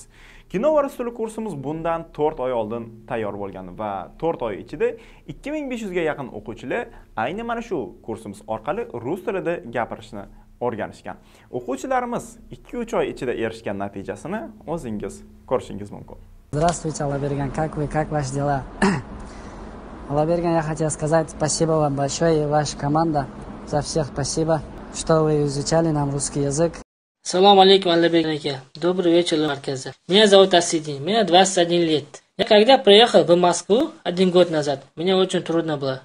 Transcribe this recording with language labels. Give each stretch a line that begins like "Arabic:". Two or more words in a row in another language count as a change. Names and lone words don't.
Uzbek: Kino va rus tili kursimiz bundan 4 oy oldin tayyor bo'lgan va 4 oy ichida 2500 ga yaqin o'quvchilar ayni mana shu kursimiz orqali rus tilida gapirishni o'rganishgan. O'quvchilarimiz 2-3 oy ichida erishgan natijasini o'zingiz ko'rishingiz mumkin.
Russian: Здравствуйте, Аллаберген, как вы, как ваши дела? Аллаберген, я хотел сказать спасибо вам большое и ваша команда. За всех спасибо, что вы изучали нам русский язык.
Arabic: سلام عليكم, Аллаберген.
Russian: Добрый вечер, Марказа. Меня зовут Асидин, мне 21 лет. Я когда приехал в Москву 1 год назад, мне очень трудно было.